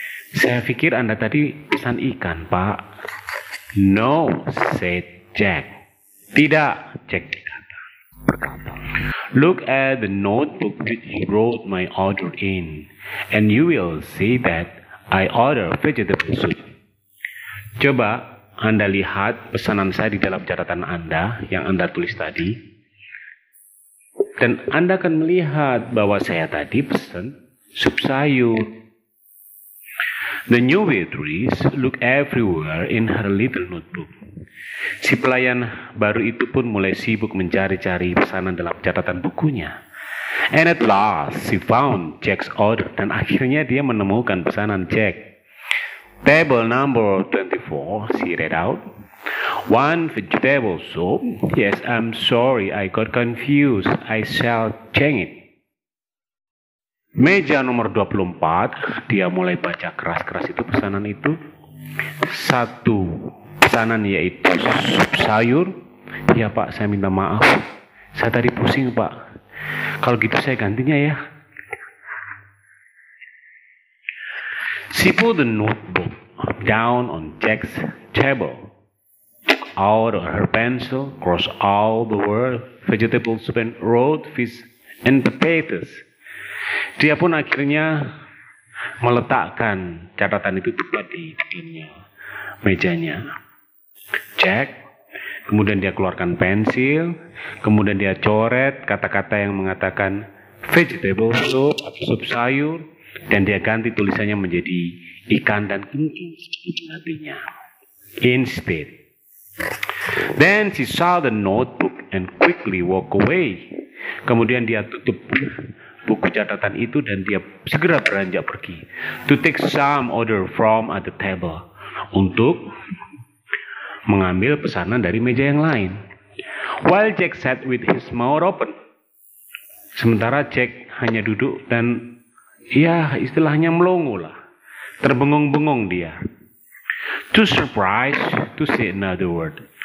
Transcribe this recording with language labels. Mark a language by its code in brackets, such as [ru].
[id] Saya pikir Anda tadi pesan ikan, Pak. [en] No, said Jack. [id] Tidak, Jack berkata. [en] Look at the notebook that you wrote my order in, and you will see that I order vegetable soup. [id] Coba Anda lihat pesanan saya di dalam catatan Anda yang Anda tulis tadi, dan Anda akan melihat bahwa saya tadi pesan sup sayur. [en] The new waitress looked everywhere in her little notebook. [id] Si pelayan baru itu pun mulai sibuk mencari-cari pesanan dalam catatan bukunya. [en] And at last, she found Jack's order. [id] Dan akhirnya dia menemukan pesanan Jack. [en] Table number 24, she read out. 1 vegetable soup. Yes, I'm sorry, I got confused. I shall change it. [id] Meja nomor 24, dia mulai baca keras-keras itu pesanan itu. 1 pesanan yaitu sup sayur. Ya Pak, saya minta maaf. Saya tadi pusing Pak. Kalau gitu saya gantinya ya. [en] She put the notebook down on Jack's table, took out her pencil, crossed out the word vegetable soup and wrote fish and potatoes. [id] Dia pun akhirnya meletakkan catatan itu tepat di depannya mejanya. Jack, kemudian dia keluarkan pensil, kemudian dia coret kata-kata yang mengatakan vegetable soup atau sup sayur, dan dia ganti tulisannya menjadi ikan dan kencing seperti artinya. [en] Instead, then she saw the notebook and quickly walk away. [id] Kemudian dia tutup buku catatan itu dan dia segera beranjak pergi. [en] To take some order from at the table. [id] Untuk mengambil pesanan dari meja yang lain. [en] While Jack sat with his mouth open. [id] Sementara Jack hanya duduk dan ya istilahnya melongo lah. Terbengong-bengong dia. [en] Too surprised to say another word.